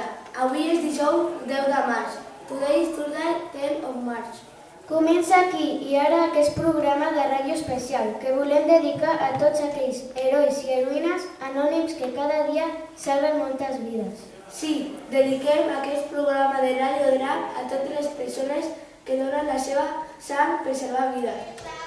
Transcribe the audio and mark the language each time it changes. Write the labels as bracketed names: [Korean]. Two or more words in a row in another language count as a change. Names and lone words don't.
[Catalan] Avui és dijous 10 de març. [English] Today is Thursday, 10 of March. [Catalan] Comença aquí i ara aquest programa de ràdio especial que volem dedicar a tots aquells herois i heroïnes anònims que cada dia salven moltes vides. Sí, dediquem aquest programa de ràdio DRAC a totes les persones que donen la seva sang per salvar vides.